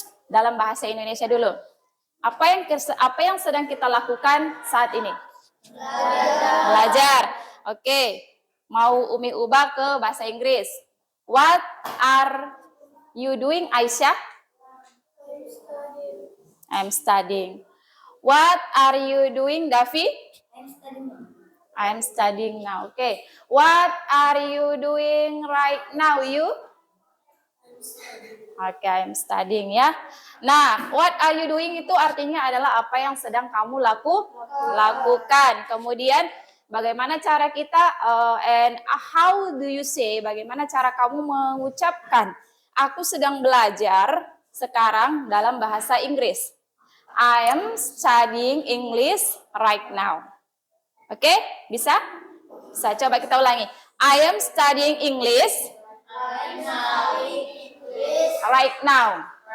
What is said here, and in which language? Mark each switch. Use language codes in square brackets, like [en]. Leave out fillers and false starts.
[id] Dalam bahasa Indonesia dulu. Apa yang sedang kita lakukan saat ini? Belajar. Oke, mau Umi ubah ke bahasa Inggris. [en] What are you doing, Aisyah? I'm studying. What are you doing, Davi? I'm studying now. Okay. What are you doing right now, you? Okay, I'm studying ya. [id] Nah, [en] what are you doing [id] itu artinya adalah apa yang sedang kamu lakukan. Kemudian bagaimana cara kita [en] and how do you say, [id] bagaimana cara kamu mengucapkan aku sedang belajar sekarang dalam bahasa Inggris. [en] I am studying English right now. [id] Oke, bisa? Bisa, coba kita ulangi. [en] I am studying English right now.